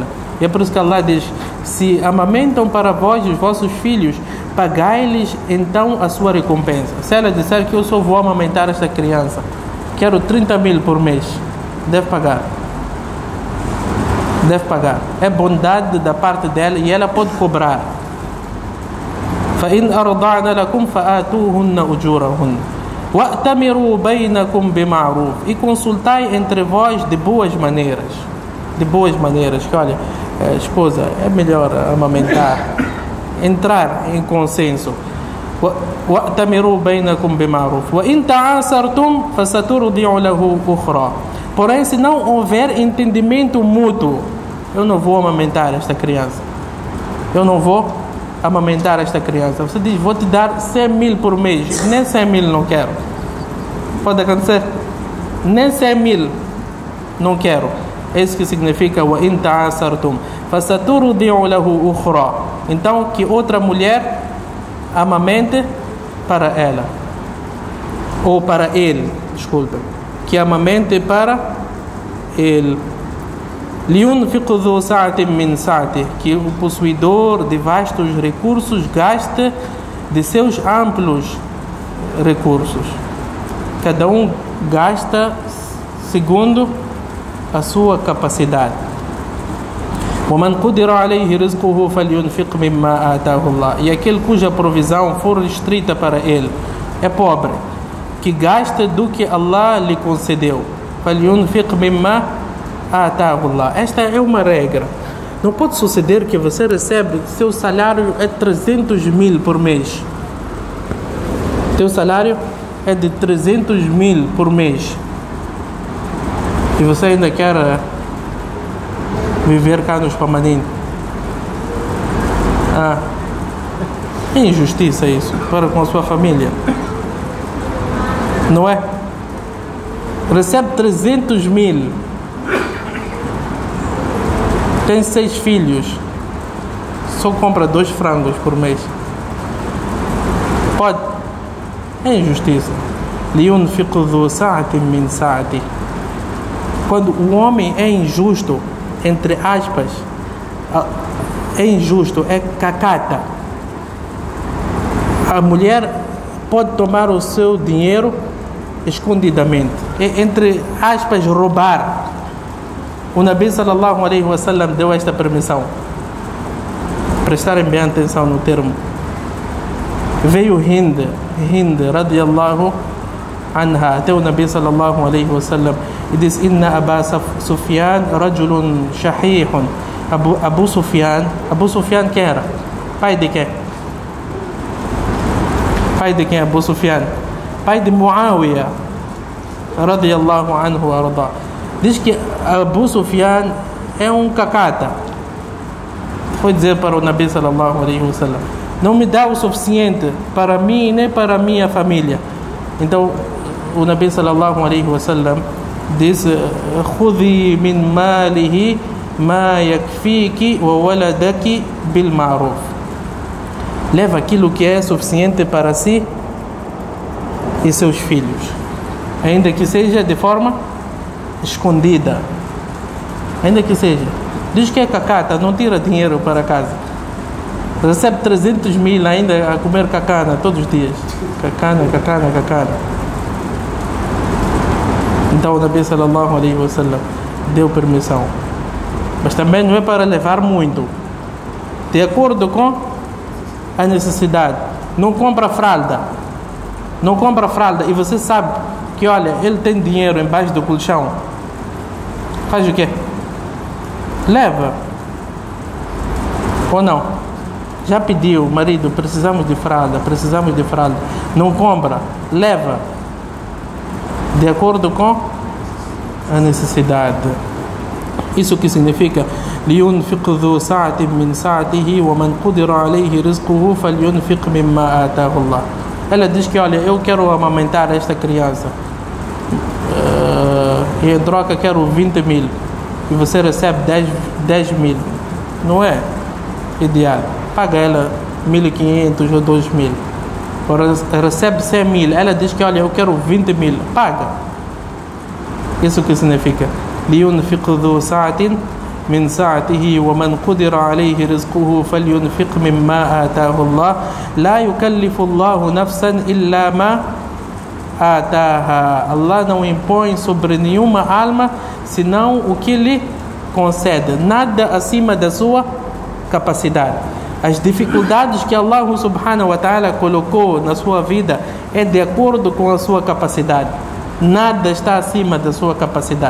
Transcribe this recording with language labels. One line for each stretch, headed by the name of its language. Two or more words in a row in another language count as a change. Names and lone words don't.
Portuguese: E é por isso que Allah diz, se amamentam para vós os vossos filhos, pagai-lhes então a sua recompensa. Se ela disser que eu só vou amamentar esta criança, quero 30 mil por mês, deve pagar. É bondade da parte dela e ela pode cobrar.
Arabic: فَإِنْ أَرْضَعْنَ لَكُمْ فَآتُوهُنَّ أُجُورَهُنَّ وَأْتَمِرُوا بَيْنَكُمْ بِمَعْرُوفٍ.
Portuguese: E consultai entre vós de boas maneiras. Que olha, esposa, é melhor amamentar, entrar em consenso.
Arabic: وَأْتَمِرُوا بَيْنَكُمْ بِمَعْرُوفٍ وَإِنْ تَعَاسَرْتُمْ فَسَتُرْضِعُ لَهُ أُخْرَى.
Portuguese: Porém, se não houver entendimento mútuo, eu não vou amamentar esta criança. Você diz, vou te dar 100 mil por mês. Nem 100 mil não quero. Pode acontecer. Nem 100 mil não quero. É isso que significa
Arabic: وَإِنْ تَعَاسَرْتُمْ فَسَتُرْضِعُ لَهُ أُخْرَى.
Portuguese: Então, que outra mulher amamente para ela. Ou para ele, desculpa. Que amamente para ele.
Arabic: لِيُنْفِقُ ذُو سَعَةٍ مِّنْ سَعَتِهِ.
Portuguese: Que o possuidor de vastos recursos gaste de seus amplos recursos. Cada um gasta segundo a sua capacidade.
Arabic: وَمَنْ قُدِرَ عَلَيْهِ رِزْقُهُ فَلْيُنْفِقْ مِمَّا آتَاهُ اللَّهُ.
Portuguese: E aquele cuja provisão for restrita para ele, é pobre, que gaste do que Allah lhe concedeu.
Arabic: فَلْيُنْفِقْ مِمَّا آتَاهُ اللَّهُ.
Portuguese: Esta é uma regra. Não pode suceder que você recebe, seu salário é 300 mil por mês. Teu salário é de 300 mil por mês. E você ainda quer viver cá no Espamanim. É injustiça isso para com a sua família. Não é? Recebe 300 mil. Tem 6 filhos. Só compra 2 frangos por mês. Pode. É injustiça.
Arabic: لِيُنْفِقُ ذُو سَعَةٍ مِّنْ سَعَتِهِ.
Portuguese: Quando o homem é injusto, entre aspas, é injusto, é cacata. A mulher pode tomar o seu dinheiro escondidamente, entre aspas, roubar. O Nabi
Arabic: صلى الله عليه وسلم
Portuguese: deu esta permissão. Prestarem bem atenção no termo. Veio Hind
Arabic: رضي الله عنها
Portuguese: até o Nabi
Arabic: صلى الله عليه وسلم
Portuguese: e disse:
Arabic: إن أبا سفيان رجل شحيح.
Portuguese: Abu Sufyan quem era? Pai de quem? Pai de quem? Abu Sufyan? Pai de Muawiyah
Arabic: رضي الله عنه
Portuguese: arda. Diz que Abu Sufyan é um cacata. Foi dizer para o Nabi
Arabic: صلى الله عليه وسلم:
Portuguese: não me dá o suficiente para mim nem para a minha família. Então o Nabi
Arabic: صلى الله عليه وسلم
Portuguese: disse:
Arabic: خذي من ماله ما يكفيك وولدك بالمعروف.
Portuguese: Leva aquilo que é suficiente para si e seus filhos, ainda que seja de forma escondida, ainda que seja. Diz que é cacata, não tira dinheiro para casa, recebe 300 mil ainda a comer cacana todos os dias. Cacana. Então o Nabi
Arabic: صلى الله عليه وسلم
Portuguese: deu permissão, mas também não é para levar muito, de acordo com a necessidade. Não compra fralda e você sabe que, olha, ele tem dinheiro embaixo do colchão. Faz o quê? Leva. Ou não? Já pediu, marido, precisamos de fralda. Não compra, leva. De acordo com a necessidade. Isso que significa:
Arabic: لينفق ذو سعة من سعته ومن قدر عليه رزقه فلينفق مما آتاه الله.
Portuguese: Ela diz que, olha, eu quero amamentar esta criança e em troca quero 20 mil e você recebe 10 mil. Não é ideal. Paga ela 1.500 ou 2.000. Agora recebe 100 mil. Ela diz que, olha, eu quero 20 mil. Paga. Isso que significa:
Arabic: لينفق ذو سعة من سعته ومن قدر عليه رزقه فلينفق مما آتاه الله لا يكلف الله نفسا إلا ما آتاها.
Portuguese: Allah não impõe sobre nenhuma alma senão o que lhe concede, nada acima da sua capacidade. As dificuldades que Allah
Arabic: سبحانه وتعالى
Portuguese: colocou na sua vida é de acordo com a sua capacidade, nada está acima da sua capacidade.